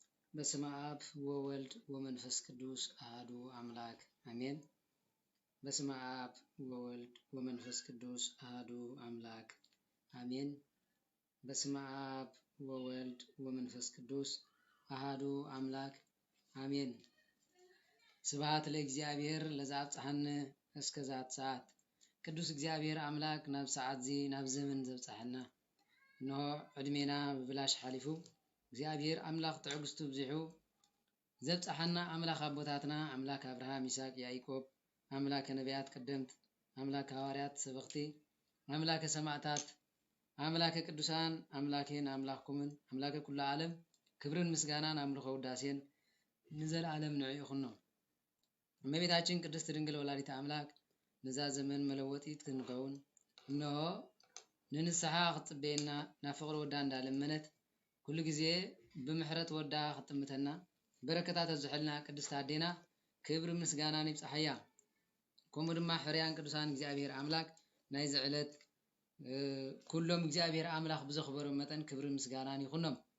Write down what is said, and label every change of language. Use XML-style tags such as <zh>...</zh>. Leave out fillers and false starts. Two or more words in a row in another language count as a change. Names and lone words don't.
<gez>በስመ አብ ወወልድ ወመንፈስ ቅዱስ አሐዱ አምላክ አሜን። በስመ አብ ወወልድ ወመንፈስ ቅዱስ አሐዱ አምላክ አሜን። በስመ አብ ወወልድ ወመንፈስ ቅዱስ አሐዱ አምላክ አሜን። ስብሐት ለእግዚአብሔር ለዘአብጽሐነ እስከዛት ሰዓት።</gez> <ti>ቅዱስ እግዚአብሔር አምላክ ናብ ሰዓት ዚ ናብ ዘመን ዘብጽሐና እነሆ ዕድሜና ብብላሽ ሓሊፉ እግዚአብሔር አምላክ ትዕግስቱ ብዚሑ ዘብጽሐና አምላክ አቦታትና አምላክ አብርሃም ይስሐቅ ያዕቆብ አምላክ ነቢያት ቀደምት አምላክ ሐዋርያት ሰበኽቲ አምላክ ሰማዕታት አምላክ ቅዱሳን አምላኬን አምላክኩምን አምላክ ኩሉ ዓለም ክብርን ምስጋናን አምልኮ ውዳሴን ንዘላለም ንዑ ይኹን። እመቤታችን ቅድስት ድንግል ወላዲተ አምላክ ነዛ ዘመን መለወጢት ክንከውን እነሆ ንንስሐ ክትጽበየና ናብ ፍቅሪ ወዳ እንዳለመነት ኩሉ ጊዜ ብምሕረት ወዳ ክትጥምተና በረከታት ዝሕልና ቅድስት አዴና ክብሪ ምስጋናን ይብጽሐያ። ከምኡ ድማ ሕርያን ቅዱሳን እግዚአብሔር አምላክ ናይ ዝዕለት ኩሎም እግዚአብሔር አምላክ ብዘኽበሮም መጠን ክብሪ ምስጋናን ይኹኖም።</ti>